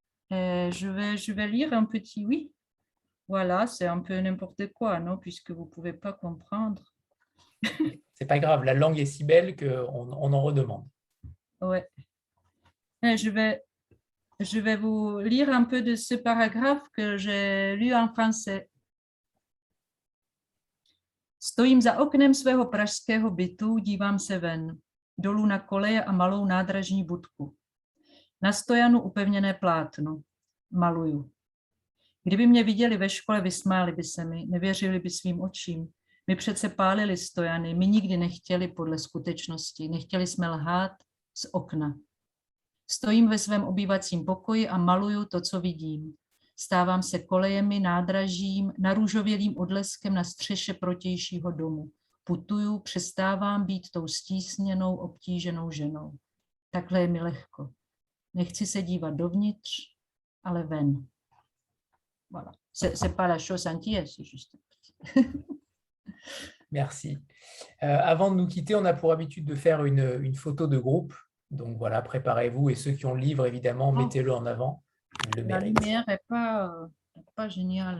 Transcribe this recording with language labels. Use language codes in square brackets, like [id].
[fr] Et je vais lire un petit, oui. voilà, c'est un peu n'importe quoi, non? Puisque vous ne pouvez pas comprendre. C'est pas grave, la langue est si belle qu'on en redemande. Ouais. Et je vais vous lire un peu de ce paragraphe que j'ai lu en français. [cs] Stojím za oknem svého pražského bytu, dívám se ven, dolů na koleje a malou nádražní budku. Na stojanu upevněné plátno. Maluju. Kdyby mě viděli ve škole, vysmáli by se mi, nevěřili by svým očím. My přece pálili stojany, my nikdy nechtěli podle skutečnosti, nechtěli jsme lhát z okna. Stojím ve svém obývacím pokoji a maluju to, co vidím. Stávám se kolejemi, nádražím, narůžovělým odleskem na střeše protějšího domu. Putuju, přestávám být tou stísněnou, obtíženou ženou. Takhle je mi lehko. Nechci se dívat dovnitř, ale ven. [fr] Voilà. C'est pas la chose entière, c'est juste. Merci. Avant de nous quitter, on a pour habitude de faire une photo de groupe. Donc voilà, préparez-vous. Et ceux qui ont le livre, évidemment, mettez-le en avant. Ils le La méritent. lumière n'est pas géniale.